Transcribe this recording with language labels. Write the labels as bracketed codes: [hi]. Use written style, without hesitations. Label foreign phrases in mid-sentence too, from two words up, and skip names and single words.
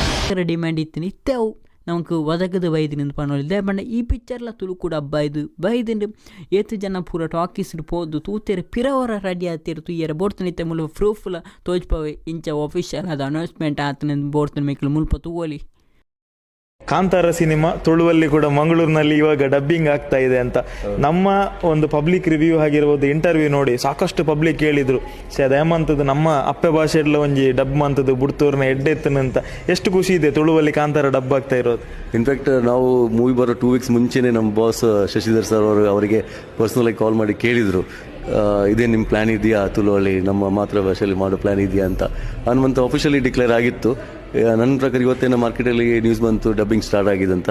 [tcy] ಡಿಮ್ಯಾಂಡ್ ಇತ್ತು ನಿತ್ಯವು ನಮಗೆ ಒದಗದು ಬೈದಿನಿಂದ ಪನೋಲಿದ್ದೆ ಬಣ್ಣ ಈ ಪಿಕ್ಚರ್ಲ ತುಳು ಕೂಡ ಬೈದಿಂಡು ಏತು ಜನ ಪೂರ ಟಾಕೀಸ್ಡು ಪೋದು ತೂತೆರೆ ಪಿರವರ ರೆಡಿ ಆತಿರು ತುಯ್ಯರ ಬೋಡ್ತು ನಿತ್ಯ ಮುಲ್ಪ ಪ್ರೂಫ್ಲ ತೋಜ್ಪವೆ ಇಂಚ ಆಫೀಷಿಯಲ್ ಅದು ಅನೌನ್ಸ್ಮೆಂಟ್ ಆತನ ಬೋಡ್ತನ ಮೇಕಲು ಮುಲ್ಪ ತೂವಲಿ. [kn] ಕಾಂತಾರ ಸಿನಿಮಾ ತುಳುವಲ್ಲಿ ಕೂಡ ಮಂಗಳೂರಿನಲ್ಲಿ ಇವಾಗ ಡಬ್ಬಿಂಗ್ ಆಗ್ತಾ ಇದೆ ಅಂತ ನಮ್ಮ ಒಂದು [en] public review [kn] ಆಗಿರ್ಬೋದು, ಇಂಟರ್ವ್ಯೂ ನೋಡಿ ಸಾಕಷ್ಟು ಪಬ್ಲಿಕ್ ಹೇಳಿದ್ರು ಅದೇಮಂತದ್ದು [tcy] ನಮ್ಮ ಅಪ್ಪೆ ಭಾಷೆಡ್ಲ ಒಂಜಿ ಡಬ್ ಮಂತದ್ದು ಬುಡ್ತೂರ್ನ ಎಡ್ಡೆತ್ತನಂತ. [kn] ಎಷ್ಟು ಖುಷಿ ಇದೆ ತುಳುವಲ್ಲಿ ಕಾಂತಾರ ಡಬ್ ಆಗ್ತಾ ಇರೋದು. ಇನ್ಫ್ಯಾಕ್ಟ್ ನಾವು ಮೂವಿ ಬರೋ 2 weeks ಮುಂಚೆನೇ ನಮ್ಮ ಬಾಸ್ ಶಶಿಧರ್ ಸರ್ ಅವರಿಗೆ ಪರ್ಸನಲಾಗಿ ಕಾಲ್ ಮಾಡಿ ಕೇಳಿದರು, ಇದೇ ನಿಮ್ಮ ಪ್ಲ್ಯಾನ್ ಇದೆಯಾ ತುಳುವಲ್ಲಿ ನಮ್ಮ ಮಾತೃಭಾಷೆಯಲ್ಲಿ ಮಾಡೋ ಪ್ಲ್ಯಾನ್ ಇದೆಯಾ ಅಂತ. ಹನುಮಂತ [en] officially declare [kn] ಆಗಿತ್ತು. ನನ್ನ ಪ್ರಕಾರ ಇವತ್ತೇನೋ ಮಾರ್ಕೆಟಲ್ಲಿ ನ್ಯೂಸ್ ಬಂತು [en] dubbing start [kn] ಆಗಿದೆ ಅಂತ.